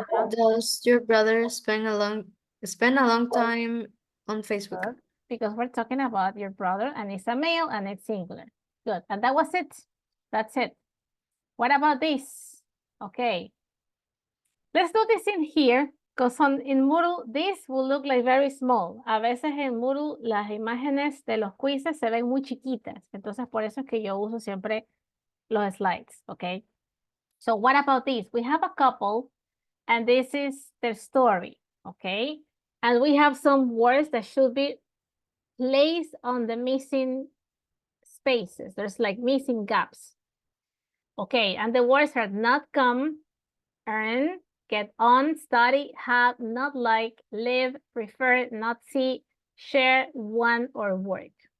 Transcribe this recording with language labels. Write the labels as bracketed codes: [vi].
[en] Does your brother spend a long time on Facebook? Good. Because we're talking about your brother and it's a male and it's singular. Good. And that was it. That's it. What about this? Okay. Let's do this in here because in Moodle this will look like very small. [es] A veces en Moodle las imágenes de los quizzes se ven muy chiquitas. Entonces por eso es que yo uso siempre los slides. [en] Okay. So what about this? We have a couple and this is their story. Okay. And we have some words that should be placed on the missing spaces. There's like missing gaps. Okay, and the words are not come, earn, get on, study, have, not like, live, prefer, not see, share, want, or work.